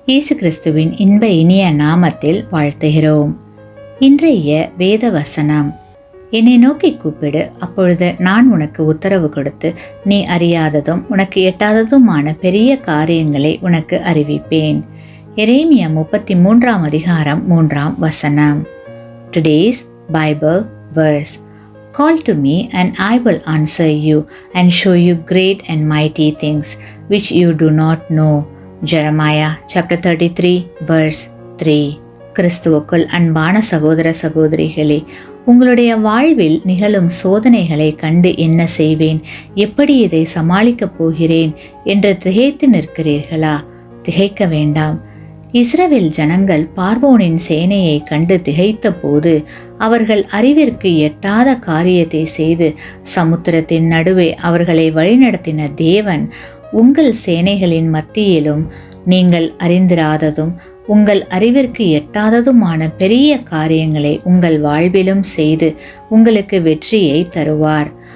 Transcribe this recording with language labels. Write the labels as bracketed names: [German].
[Tamil] இயேசு கிறிஸ்துவின் இன்ப இனிய நாமத்தில் வாழ்த்துகிறோம். இன்றைய வேத வசனம்: என்னை நோக்கி கூப்பிடு, அப்பொழுது நான் உனக்கு உத்தரவு கொடுத்து நீ அறியாததும் உனக்கு எட்டாததுமான பெரிய காரியங்களை உனக்கு அறிவிப்பேன். எரேமியா 33 அதிகாரம் 3 [English] Today's Bible verse: Call to me and I will answer you and show you great and mighty things which you do not know. Jeremiah chapter 33 verse 3. [Tamil] கிறிஸ்துவுக்குள் அன்பான சகோதர சகோதரிகளே, உங்களுடைய வாழ்வில் நிகழும் சோதனைகளை கண்டு என்ன செய்வேன், எப்படி இதை சமாளிக்கப் போகிறேன் என்று திகைத்து நிற்கிறீர்களா? திகைக்க வேண்டாம். இஸ்ரவேல் ஜனங்கள் பார்வோனின் சேனையை கண்டு திகைத்த போது அவர்கள் அறிவிற்கு எட்டாத காரியத்தை செய்து சமுத்திரத்தின் நடுவே அவர்களை வழிநடத்தின தேவன் உங்கள் சேனைகளின் மத்தியிலும் நீங்கள் அறிந்திராததும் உங்கள் அறிவிற்கு எட்டாததுமான பெரிய காரியங்களை உங்கள் வாழ்விலும் செய்து உங்களுக்கு வெற்றியை தருவார்.